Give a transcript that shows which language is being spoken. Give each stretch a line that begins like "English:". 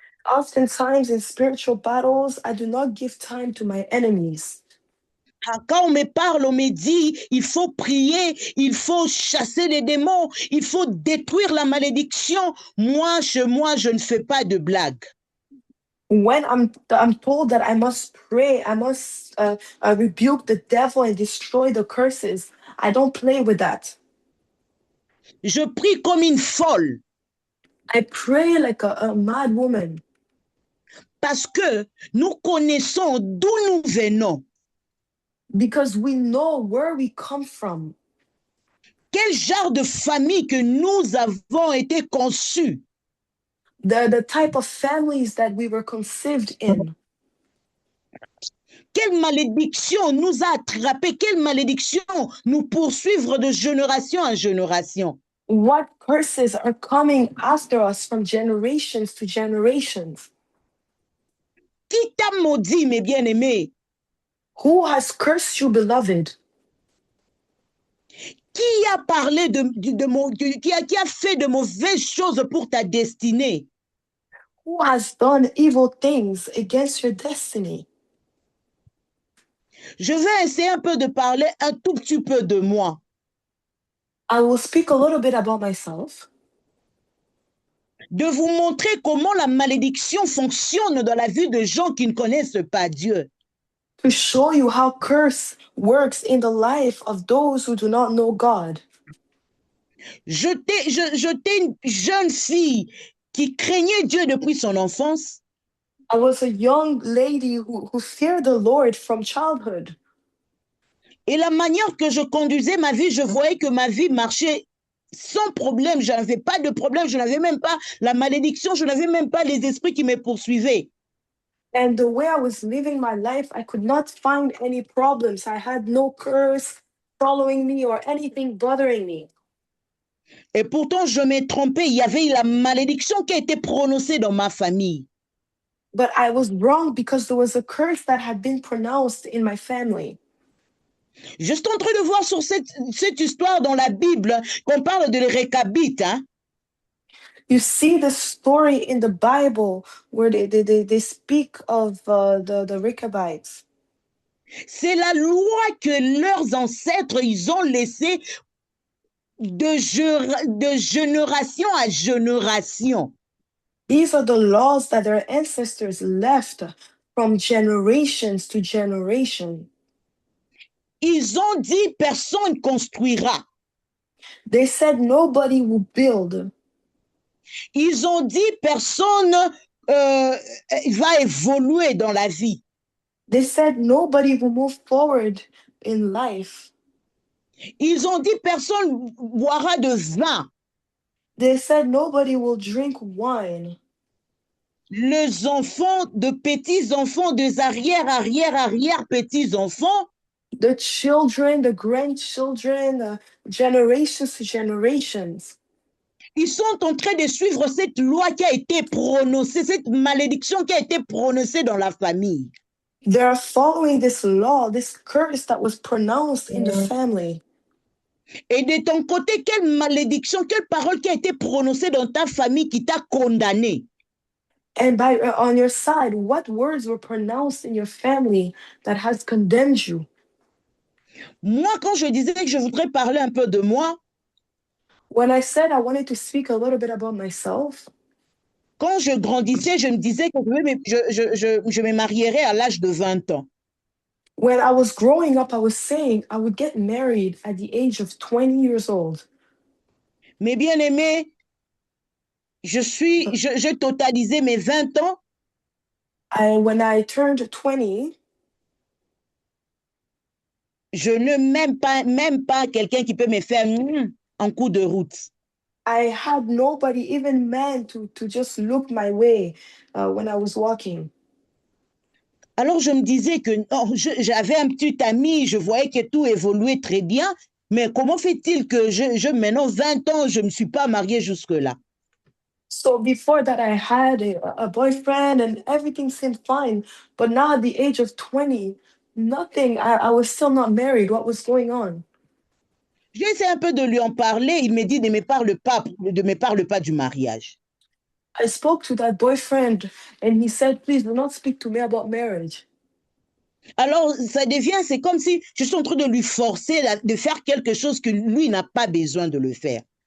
English: Oftentimes in spiritual battles, I do not give time to my enemies.
French: Quand on me parle, on me dit, il faut prier, il faut chasser les démons, il faut détruire la malédiction. Moi, je ne fais pas de blagues.
English: When I'm told that I must pray, I must rebuke the devil and destroy the curses, I don't play with that.
French: Je prie comme une folle.
English: I pray like a mad woman.
French: Parce que nous connaissons d'où nous venons.
English: Because we know where we come from.
French: Quel genre de famille que nous avons été conçus.
English: The type of families that we were conceived in.
French: Quelle malédiction nous a attrapés, quelle malédiction nous poursuivre de génération en génération.
English: What curses are coming after us from generations to generations.
French: Qui t'a maudit, mes bien-aimés?
English: Who has cursed you, beloved?
French: Qui a parlé qui a fait de mauvaises choses pour ta destinée?
English: Who has done evil things against your destiny?
French: Je vais essayer un peu de parler un tout petit peu de moi.
English: I will speak a little bit about myself,
French: De vous montrer comment la malédiction fonctionne dans la vie de gens qui ne connaissent pas Dieu.
English: to show you how curse works in the life of those who do not know God.
French: J'étais une jeune fille qui craignait Dieu depuis son enfance.
English: I was a young lady who feared the Lord from childhood.
French: Et la manière que je conduisais ma vie, je voyais que ma vie marchait sans problème. Je n'avais pas de problème. Je n'avais même pas la malédiction. Je n'avais même pas les esprits qui me poursuivaient.
English: And the way I was living my life, I could not find any problems. I had no curse following me or anything bothering me.
French: Et pourtant, je m'ai trompée. Il y avait la malédiction qui a été prononcée dans ma famille.
English: But I was wrong because there was a curse that had been pronounced in my family.
French: Je suis en train de voir sur cette histoire dans la Bible qu'on parle de les Récabites. Hein?
English: You see the story in the Bible where they speak of the Rechabites.
French: C'est la loi que leurs ancêtres, ils ont laissée de génération à génération.
English: These are the laws that their ancestors left from generations to generation.
French: Ils ont dit personne construira.
English: They said nobody will build.
French: Ils ont dit personne va évoluer dans la vie.
English: They said nobody will move forward in life.
French: Ils ont dit personne boira de vin.
English: They said nobody will drink wine.
French: Les enfants, de petits-enfants, des arrière-petits-enfants,
English: The children, the grandchildren, generations to generations.
French: ils sont en train de suivre cette loi qui a été prononcée, cette malédiction qui a été prononcée dans la famille.
English: They're following this law, this curse that was pronounced in the family.
French: Et de ton côté, quelle malédiction, quelle parole qui a été prononcée dans ta famille qui t'a condamné?
English: And on your side, what words were pronounced in your family that has condemned you?
French: Moi, quand je disais que je voudrais parler un peu de moi,
English: When I said I wanted to speak a little bit about myself,
French: quand je grandissais, je me disais que je me marierais à l'âge de 20 ans.
English: when I was growing up, I was saying I would get married at the age of 20 years old.
French: Mais bien aimé, j'ai totalisé mes 20 ans.
English: When I turned 20,
French: Je ne même pas quelqu'un qui peut me faire en coup de route.
English: I had nobody, even man, to just look my way when I was walking.
French: Alors je me disais que j'avais un petit ami, je voyais que tout évoluait très bien, mais comment fait-il que maintenant 20 ans, je ne me suis pas mariée jusque-là?
English: So before that, I had a boyfriend and everything seemed fine. But now at the age of 20, nothing, I was still not married. What was going on?
French: J'ai essayé un peu de lui en parler, il me dit ne me parle pas du mariage.
English: I spoke to that boyfriend and he said, please do not speak to me about marriage.
French: Alors, c'est comme si je suis en train de lui forcer de faire quelque chose que lui n'a pas besoin de le faire.